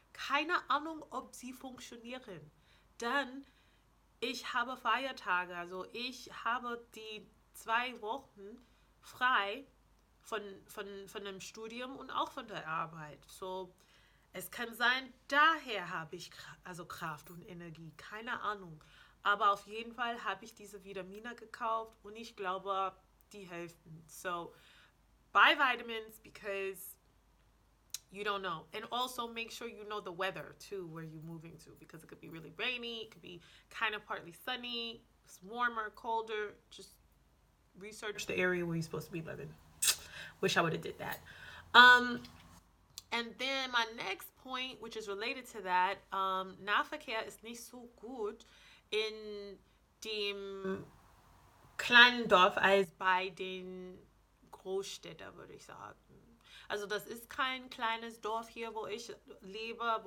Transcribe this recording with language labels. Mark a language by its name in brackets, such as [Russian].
[German] Keine Ahnung, ob sie funktionieren. Dann ich habe Feiertage, also ich habe die 2 Wochen frei von dem Studium und auch von der Arbeit. So, es kann sein, daher habe ich also Kraft und Energie, keine Ahnung. Aber auf jeden Fall habe ich diese Vitamine gekauft und ich glaube, die helfen. [English] So, buy vitamins because you don't know. And also make sure you know the weather too, where you're moving to, because it could be really rainy, it could be kind of partly sunny, it's warmer, colder. Just research the area where you're supposed to be living. Wish I would have did that. Um, and then my next point, which is related to that, [German] Nahverkehr ist nicht so gut in dem kleinen Dorf als bei den Großstädten, würde ich sagen. Also das ist kein kleines Dorf hier, wo ich lebe.